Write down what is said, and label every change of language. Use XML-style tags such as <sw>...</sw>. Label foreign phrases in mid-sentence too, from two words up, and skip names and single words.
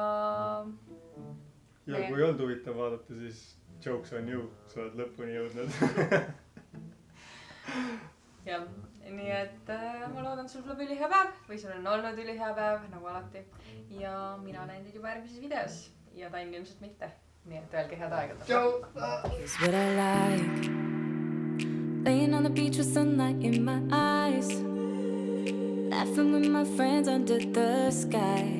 <et>kui ei olnud huvitav vaadata, siis</et> <en>jokes on you,</en> <et>sa oled lõpuni jõudnud. Jah, nii et ma loodan, sul tuleb ülihea päev või sul on olnud ülihea päev, nagu alati. Ja mina näen teid juba järgmises videos ja Tainn ilmselt mitte. Nii et öelge head aega.</et> <en>Here's what I like. Laying on the beach with sunlight in my eyes. Laughing with my friends under the sky.</en>